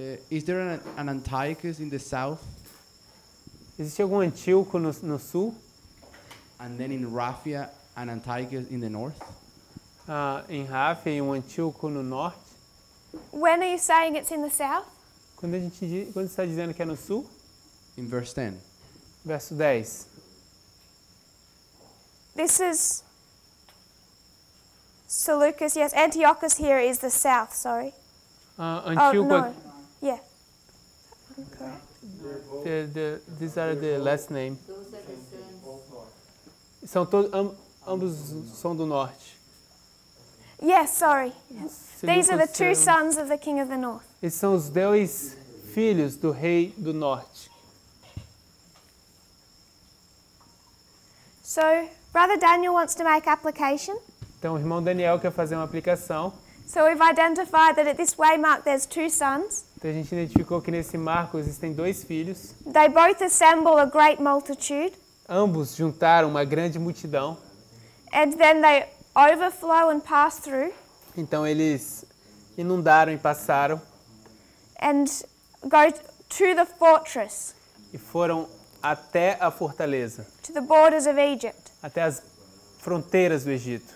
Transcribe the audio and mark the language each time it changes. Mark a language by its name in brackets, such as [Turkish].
[English] Is there an Antiochus in the south? [Portuguese] Existe algum Antíoco no sul? [English] And then in Raphia, an Antiochus in the north? [Portuguese] Em Raphia e um Antíoco no norte? [English] When are you saying it's in the south? [Portuguese] Quando está dizendo que é no sul? [English] In verse 10. [Portuguese] Verso 10. [English] This is Seleucus. Yes, Antiochus here is the south, sorry. [Portuguese] Antíoco. [English] Oh, no. Yeah. Correct. These are the last name. Those are the sons. [Portuguese] São ambos são do norte. [English] Yes, sorry. These are the Seleucus, two sons of the king of the north. [Portuguese] Esses são os 2 filhos do rei do norte. [English] So, Brother Daniel wants to make application. [Portuguese] Então, o irmão Daniel quer fazer uma aplicação. [English] So we've identified that at this waymark there's 2 sons. [Portuguese] Então, a gente identificou que nesse marco existem 2 filhos. [English] They both assemble a great multitude. [Portuguese] Ambos juntaram uma grande multidão. [English] And then they overflow and pass through. [Portuguese] Então, eles inundaram e passaram. [English] And go to the fortress. [Portuguese] E foram até a fortaleza. [English] To the borders of Egypt. [Portuguese] Até as fronteiras do Egito.